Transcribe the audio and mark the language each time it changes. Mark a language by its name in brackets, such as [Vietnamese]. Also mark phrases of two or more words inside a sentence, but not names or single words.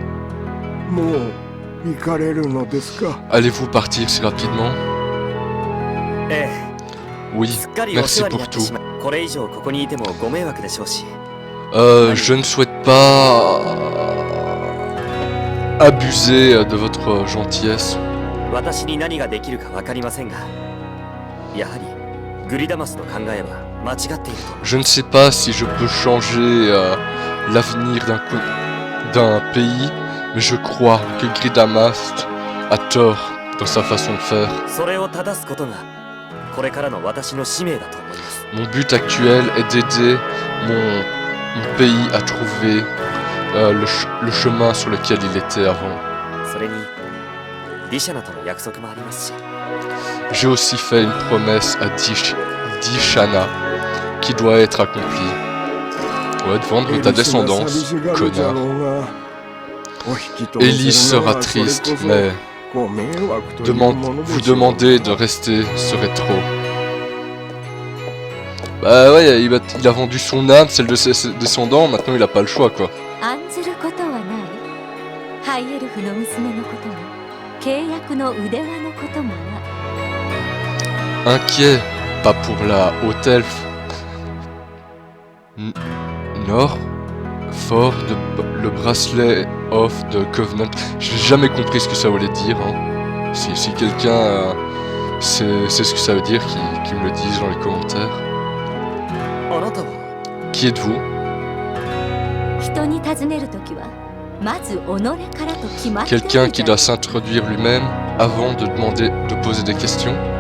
[French] Allez-vous partir si rapidement? Oui, merci pour tout. Je ne souhaite pas abuser de votre gentillesse. [Japanese] 私に何ができるか分かりませんが、やはりグリダマスの考えは間違っていると。 [French] Je ne sais pas si je peux changer l'avenir d'un pays, mais je crois que Gridamast a tort dans sa façon de faire. [Japanese] それを正すことがこれからの私の使命だと思います。 [French] Mon but actuel est d'aider mon pays à trouver le chemin sur lequel il était avant. [Japanese] それにディシャナとの約束もありますし。 [French] J'ai aussi fait une promesse à Dishana qui doit être accomplie. Ouais, de vendre ta descendance, connard. Elise sera triste, mais vous demander de rester serait trop. Bah ouais, il a vendu son âme, celle de ses descendants, maintenant il a pas le choix quoi. Inquiet, pas pour la haute elfe. Nord, fort de le bracelet of the Covenant. J'ai jamais compris ce que ça voulait dire. Hein. Si quelqu'un sait ce que ça veut dire, qui me le dise dans les commentaires. Qui êtes-vous? Quelqu'un qui doit s'introduire lui-même avant de poser des questions.